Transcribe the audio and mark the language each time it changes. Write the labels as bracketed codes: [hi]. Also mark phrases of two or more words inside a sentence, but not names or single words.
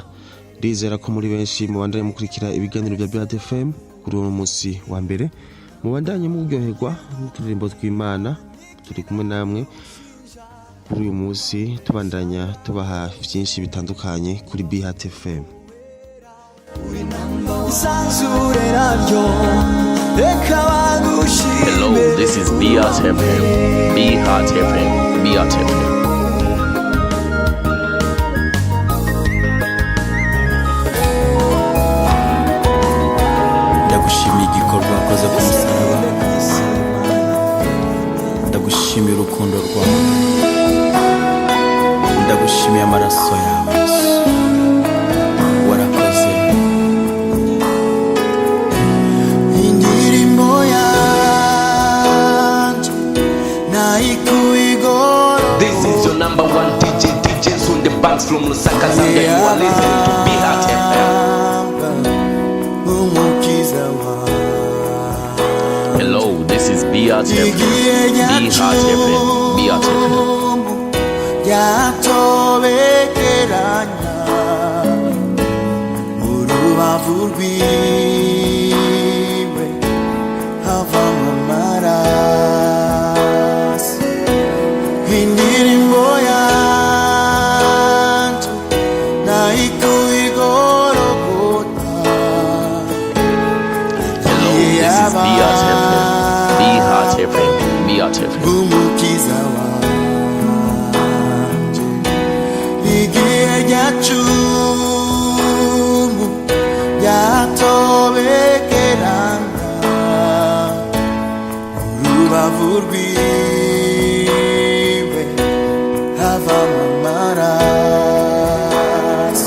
[rn] Ndizera ko muri benshi mubandanye mukurikira ibiganiro bya Beat FM kuri uwo munsi wa mbere, mubandanye muryoherwa n'uturirimbo tw'Imana. Turi kumwe namwe kuri uyu munsi tubandanya tubaha byinshi bitandukanye kuri Beat FM. [en] Hello, this is Beat FM. Be Heart FM. Beat FM. [rn] Ndagushimiye igikorwa wakoze ku musaraba. Ndagushimiye urukundo rwawe. Ndagushimiye amaraso yawe Yesu. Warakoze. Indirimbo yanjye nayikuigoro. [en] This is your number one DJs on the banks from Lusaka, Zambia. You are listening to Be Heart FM. Hello, this is Beat FM. Be Heart FM. Beat FM. [rn] Yatobekeranya urubavu rwiwe havamo amaraso. Indirimbo yanjye nayikuigorogota. Hello, this is Beat FM. Be Heart FM. Beat FM. Umukiza wanje igihe ryacumu ryatobekerana urubavu rwiwe havamo amaraso.